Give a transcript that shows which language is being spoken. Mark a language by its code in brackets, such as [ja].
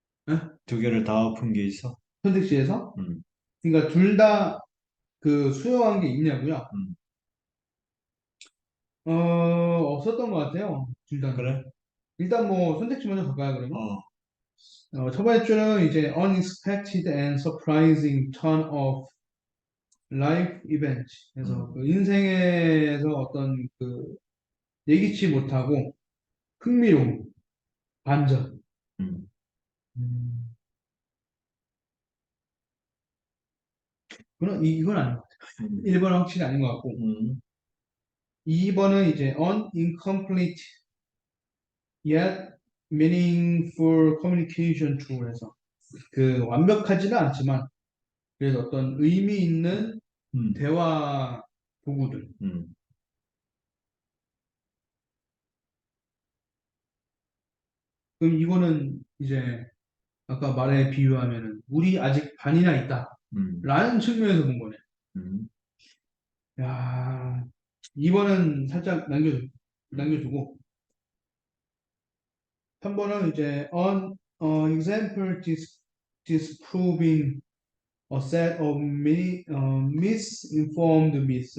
[ko] 예? 두 개를 다 엎은 게 있어? 선택지에서? 음, 그러니까 둘 다 그 수용한 게 있냐고요? 음. 어, 없었던 것 같아요. 둘 다는. 그래? 일단 뭐 선택지 먼저 갈까요, 그러면? 어, [en] 첫 번째 줄은 이제 unexpected and surprising turn of life event. [ko] 그래서 음, 그 인생에서 어떤 그 예기치 못하고 흥미로운 반전. 음, 음, 이건 아닌 것 같아요. 음, 1번은 확실히 아닌 것 같고. 음, 2번은 이제 incomplete yet meaningful communication tool 에서 그 완벽하지는 않지만 그래서 어떤 의미 있는 음, 대화 도구들. 음, 그럼 이거는 이제 아까 말에 비유하면은 우리 아직 반이나 있다. 음, 라는 측면에서 본 거네. 음, 야, 2번은 살짝 남겨두고 3번은 이제 example disproving a set of misinformed myths.